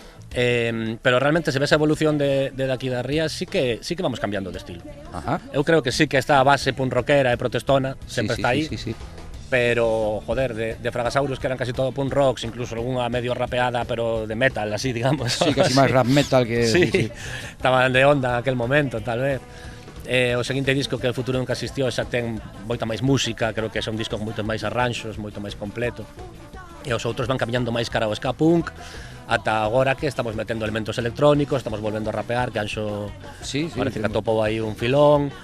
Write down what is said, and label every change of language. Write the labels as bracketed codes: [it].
[es] Pero realmente se ve esa evolución de [gl] daqui da Ría, [es] sí que vamos cambiando de estilo. [gl] Eu creo que [es] sí que [gl] está a base punk rockera e protestona, sempre está aí. [es] Pero, joder, de Fragasaurus, que eran casi todo punk rocks, incluso [gl] algunha [es] medio rapeada, pero de metal, así, digamos. [gl] Sí, casi máis rap metal que... [es] Sí, estaban de onda en aquel momento, tal vez. [gl] O seguinte disco, que o futuro nunca existió, xa ten moita máis música, creo que xa un disco con moitos máis arranxos, moito máis completo. E os outros van cambiando máis cara ao ska punk, ata agora que estamos metendo elementos electrónicos, estamos volvendo a rapear, que Anxo parece que atopou aí un filón.